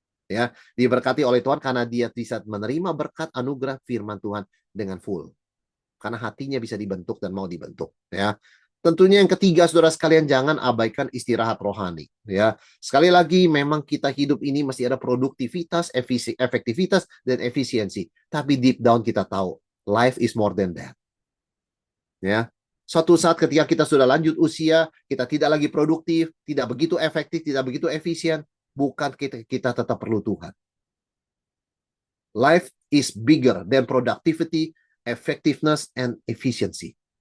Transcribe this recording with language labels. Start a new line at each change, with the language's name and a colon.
Indonesian: Ya, diberkati oleh Tuhan karena dia bisa menerima berkat anugerah firman Tuhan dengan full. Karena hatinya bisa dibentuk dan mau dibentuk, ya. Tentunya yang ketiga, saudara sekalian, jangan abaikan istirahat rohani, ya. Sekali lagi, memang kita hidup ini masih ada produktivitas, efektivitas, dan efisiensi.
English: Tapi deep down
Indonesian: kita tahu,
English: life is more than that.
Indonesian: Ya. Suatu saat ketika kita sudah lanjut usia, kita tidak lagi produktif, tidak begitu efektif, tidak begitu efisien, bukan kita tetap perlu Tuhan.
English: Life is bigger than productivity, effectiveness, and efficiency.